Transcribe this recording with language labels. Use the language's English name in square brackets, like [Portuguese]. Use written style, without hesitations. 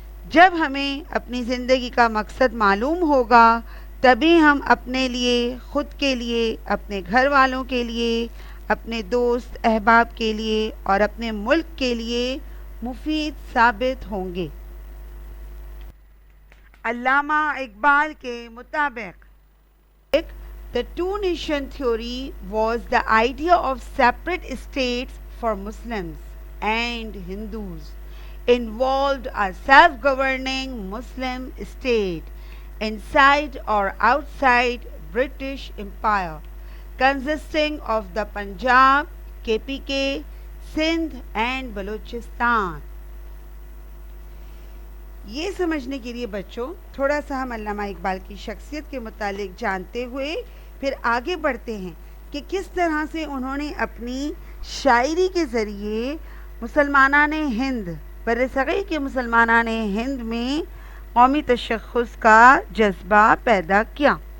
[Urdu] جب ہمیں اپنی زندگی کا مقصد معلوم ہوگا، تبھی ہم اپنے لیے، خود کے لیے، اپنے گھر والوں کے لیے، اپنے دوست احباب کے لیے اور اپنے ملک کے لیے مفید ثابت ہوں گے. علامہ اقبال کے مطابق [English] the two-nation theory was the idea of separate states for Muslims and Hindus, involved a self-governing Muslim state inside or outside British Empire, consisting of the Punjab, KPK, Sindh and Balochistan. [Urdu] یہ سمجھنے کے لیے بچوں تھوڑا سا ہم علامہ اقبال کی شخصیت کے متعلق جانتے ہوئے پھر آگے بڑھتے ہیں کہ کس طرح سے انہوں نے اپنی شاعری کے ذریعے مسلمانان ہند، برصغیر کے مسلمانان ہند میں قومی تشخص کا جذبہ پیدا کیا.